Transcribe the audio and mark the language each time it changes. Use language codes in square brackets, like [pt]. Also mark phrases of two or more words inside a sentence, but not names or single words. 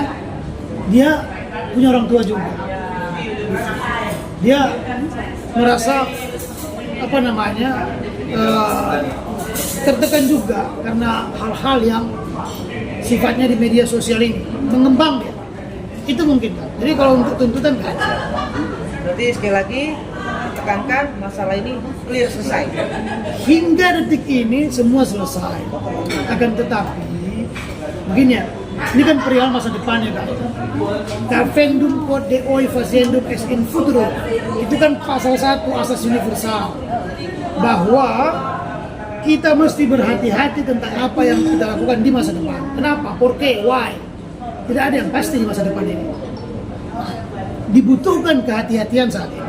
[id] Dia punya orang tua juga. Dia merasa tertekan juga karena hal-hal yang sifatnya di media sosial ini mengembang ya. Itu mungkin kan. Jadi kalau untuk tuntutan kan. Berarti sekali lagi tekankan masalah ini clear, selesai. Hingga detik ini semua selesai. Akan tetapi begini ya, ini kan perihal masa depannya kan. [la] Carvendum quod Deo facendum ex in futuro. [id] Itu kan pasal 1 asas universal. Bahwa kita mesti berhati-hati tentang apa yang kita lakukan di masa depan. Kenapa? Porqué? Why? Tidak ada yang pasti di masa depan ini. Dibutuhkan kehati-hatian saat ini.